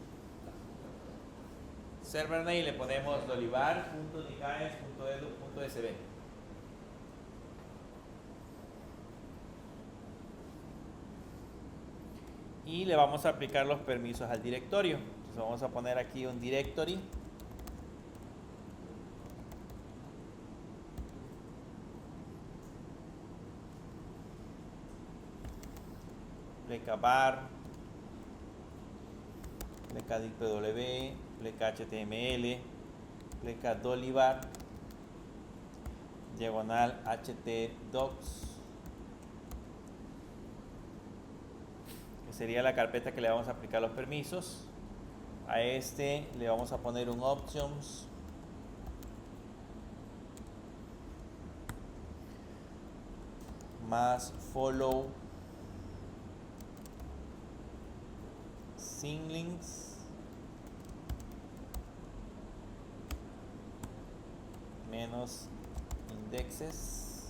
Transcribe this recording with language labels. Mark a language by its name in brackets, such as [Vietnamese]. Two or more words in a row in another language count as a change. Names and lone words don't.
[Spanish] Server name le ponemos dolivar.unicaes.edu.sb. Y le vamos a aplicar los permisos al directorio. Entonces vamos a poner aquí un directory. Pleca var, pleca dipw, pleca html, pleca dolivar, diagonal htdocs, que sería la carpeta que le vamos a aplicar los permisos. A este le vamos a poner un options más [English] follow symlinks [Spanish] menos indexes.